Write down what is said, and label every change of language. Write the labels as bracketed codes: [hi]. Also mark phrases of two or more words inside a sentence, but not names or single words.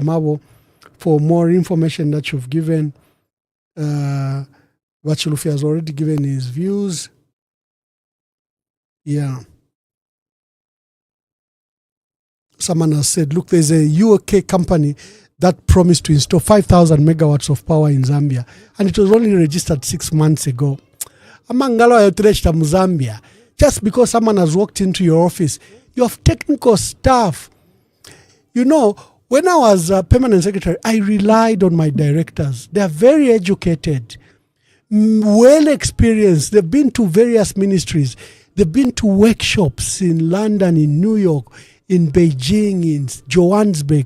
[en] Mabo, for more information that you've given. Wachilufi has already given his views. Yeah. Someone has said, look, there's a UK company that promised to install 5,000 megawatts of power in Zambia, and it was only registered 6 months ago. [bem] Amangalo ayotrecha Zambia. [en] Just because someone has walked into your office, you have technical staff. When I was a permanent secretary, I relied on my directors. They are very educated, well experienced. They've been to various ministries. They've been to workshops in London, in New York, in Beijing, in Johannesburg.